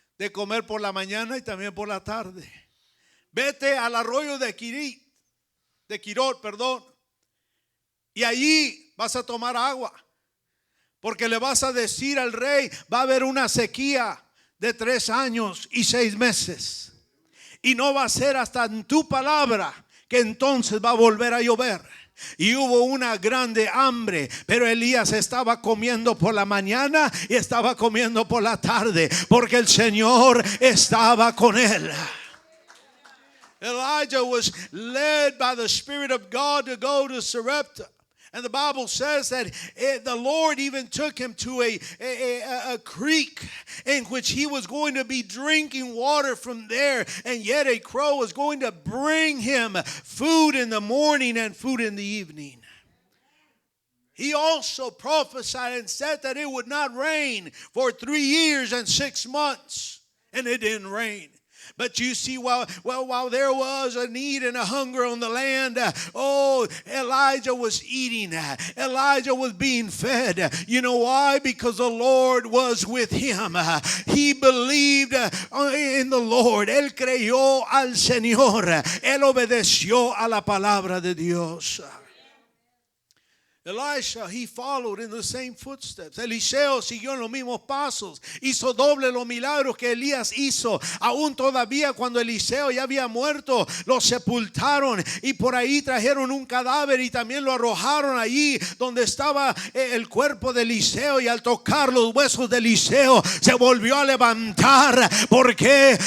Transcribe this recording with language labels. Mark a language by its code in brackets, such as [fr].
[es] de comer por la mañana y también por la tarde. Vete al arroyo de Quirot, perdón, y allí vas a tomar agua, porque le vas a decir al rey, va a haber una sequía de 3 años y 6 meses, y no va a ser hasta en tu palabra que entonces va a volver a llover. Y hubo una grande hambre, pero Elías estaba comiendo por la mañana y estaba comiendo por la tarde, porque el Señor estaba con él. [en] Elijah was led by the Spirit of God to go to Sarepta. And the Bible says that the Lord even took him to a creek in which he was going to be drinking water from there. And yet a crow was going to bring him food in the morning and food in the evening. He also prophesied and said that it would not rain for 3 years and 6 months. And it didn't rain. But you see, while there was a need and a hunger on the land, Elijah was eating. Elijah was being fed. You know why? Because the Lord was with him. He believed in the Lord. [es] Él creyó al Señor. Él obedeció a la palabra de Dios. [en] Elisha, he followed in the same footsteps. [es] Eliseo siguió en los mismos pasos. Hizo doble los milagros que Elías hizo. Aún todavía cuando Eliseo ya había muerto, lo sepultaron y por ahí trajeron un cadáver y también lo arrojaron allí donde estaba el cuerpo de Eliseo, y al tocar los huesos de Eliseo se volvió a levantar. ¿Por qué?